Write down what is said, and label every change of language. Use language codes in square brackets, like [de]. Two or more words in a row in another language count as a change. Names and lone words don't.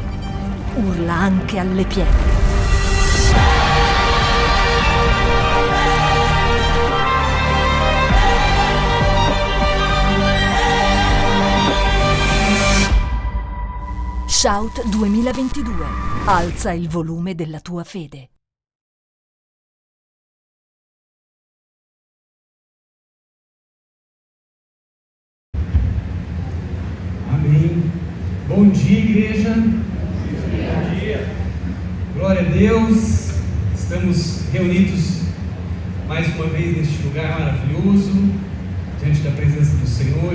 [it] Urla anche alle pietre. Shout 2022. Alza il volume della tua fede. [pt] Amém. Bom dia, igreja. Bom dia. Glória a Deus. Estamos reunidos mais uma vez neste lugar maravilhoso, diante da presença do Senhor.